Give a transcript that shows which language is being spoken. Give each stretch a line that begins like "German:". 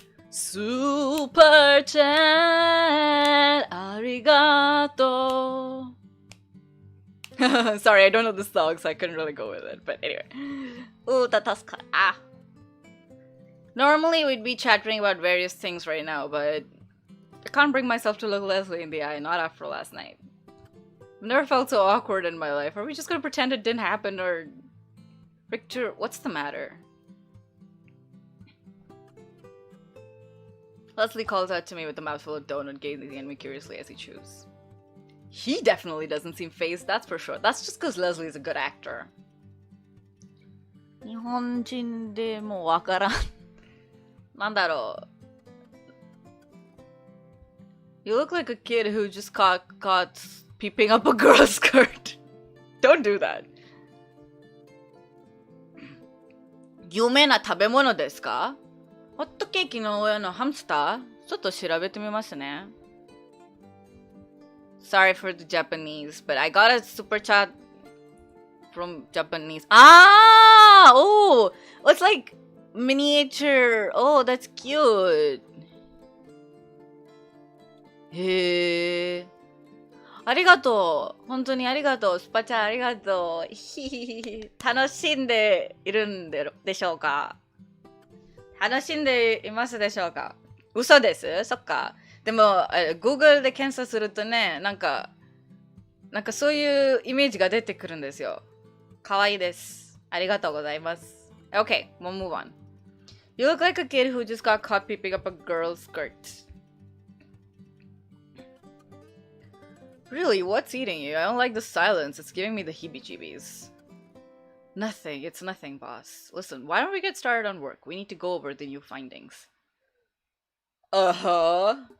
English: Super chat,
Japanese: ありがとう。
English: Sorry, I don't know the song, so I couldn't really go with it. But anyway.
Japanese: 歌助かる。あ。
English: Normally we'd be chattering about various things right now, but I can't bring myself to look Leslie in the eye, not after last night. I've never felt so awkward in my life. Are we just gonna pretend it didn't happen, or... Victor, what's the matter? Leslie calls out to me with a mouthful of donut, gazing at me curiously as he chews. He definitely doesn't seem fazed, that's for sure. That's just because Leslie's a good actor.
Japanese: 日本人でもわからん。なんだろう。
English: You look like a kid who just caught peeping up a girl's skirt. Don't do that.
Japanese: 有名な食べ物ですか？ホットケーキの上のハムスター？ちょっと調べてみますね。
English: Sorry for the Japanese, but I got a super chat from Japanese. Ah! Oh! It's like miniature. Oh, that's cute.
Japanese: へえ。ありがとう。本当にありがとう。スパチャありがとう。ひひひひ。楽しんでいるんでしょうか？楽しんでいますでしょうか？嘘です。そっか。でも、Google で検索するとね、なんかそういうイメージが出てくるんですよ。かわいいです。ありがとうございます。
English: Okay, we'll move on. You look like a kid who just got caught peeping up a girl's skirt. Really, what's eating you? I don't like the silence. It's giving me the heebie-jeebies. Nothing. It's nothing, boss. Listen, why don't we get started on work? We need to go over the new findings. Uh-huh.